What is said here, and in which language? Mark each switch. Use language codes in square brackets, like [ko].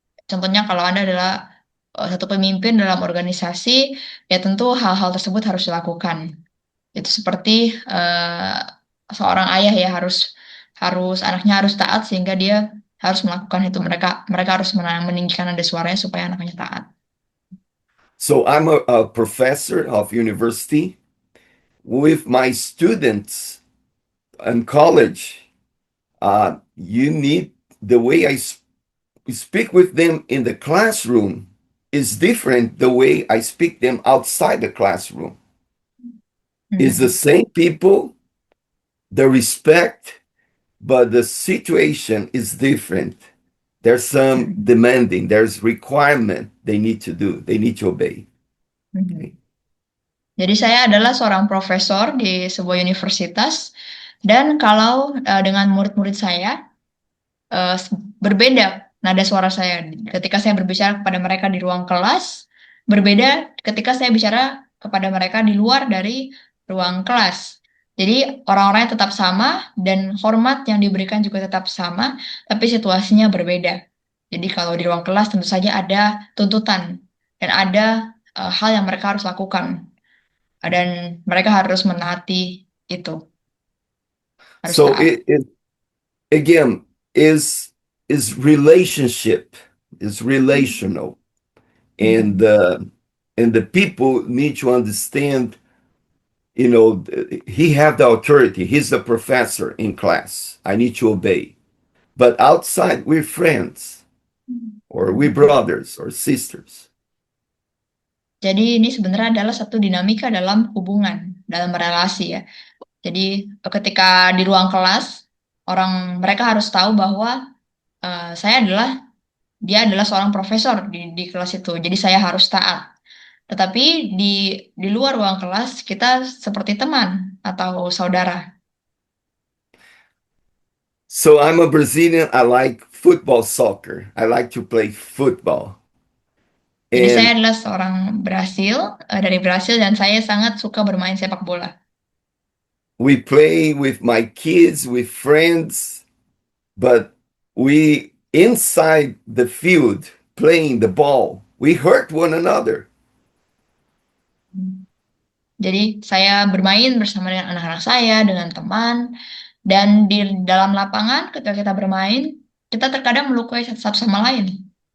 [id] Contohnya kalau Anda adalah satu pemimpin dalam organisasi, ya tentu hal-hal tersebut harus dilakukan. Itu seperti seorang ayah ya harus anaknya harus taat sehingga dia harus melakukan itu. Mereka harus meninggikan nada suaranya supaya anaknya taat. [en] So I'm a professor of university. With my students in college, you need the way I speak with them in the classroom is different the way I speak them outside the classroom. It's the same people, the respect, but the situation is different. There's some demanding, there's requirement they need to do, they need to obey. [id] Jadi saya adalah seorang profesor di sebuah universitas dan kalau dengan murid-murid saya berbeda nada suara saya ketika saya berbicara kepada mereka di ruang kelas, berbeda ketika saya bicara kepada mereka di luar dari ruang kelas. Jadi orang-orangnya tetap sama dan hormat yang diberikan juga tetap sama, tapi situasinya berbeda. Jadi kalau di ruang kelas tentu saja ada tuntutan dan ada hal yang mereka harus lakukan dan mereka harus menaati itu. Harus [en] So [id] taat. [en] it again is relationship is relational, and the people need to understand. He have the authority. He's the professor in class. I need to obey. But outside, we're friends, or we're brothers or sisters. [id] Jadi ini sebenarnya adalah satu dinamika dalam hubungan, dalam relasi ya. Jadi ketika di ruang kelas, mereka harus tahu bahwa dia adalah seorang profesor di kelas itu. Jadi saya harus taat. Tetapi di luar ruang kelas kita seperti teman atau saudara. [en] So I'm a Brazilian. I like football, soccer. I like to play football. [id] Jadi saya [en] And [id] adalah seorang dari Brasil dan saya sangat suka bermain sepak bola. [en] we play with my kids, with friends, but we inside the field playing the ball, we hurt one another. [id] Jadi saya bermain bersama dengan anak-anak saya, dengan teman, dan di dalam lapangan ketika kita bermain, kita terkadang melukai satu sama lain.